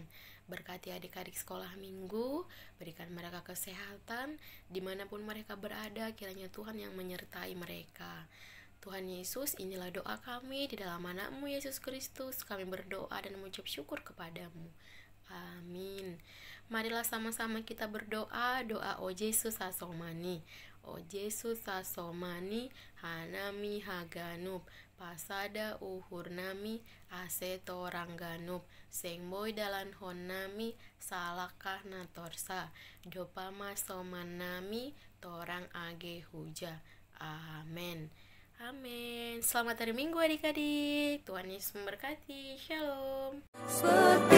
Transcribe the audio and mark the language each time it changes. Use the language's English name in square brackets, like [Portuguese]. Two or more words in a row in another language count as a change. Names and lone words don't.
[Indonesian] Berkati adik-adik sekolah minggu, berikan mereka kesehatan dimanapun mereka berada, kiranya Tuhan yang menyertai mereka. Tuhan Yesus, inilah doa kami di dalam nama-Mu Yesus Kristus. Kami berdoa dan mengucap syukur kepadamu. Amin. Marilah sama-sama kita berdoa, doa O Yesus asomani. [Batak Simalungun] O Yesus asomani, hanami haganub, pasada uhurnami, aseto rangganub, sengboy dalan honami, salakah natorsa, dopama somanami, torang age huja. [Indonesian] Amin. Amin. Selamat hari Minggu adik-adik. Tuhan Yesus memberkati. Shalom.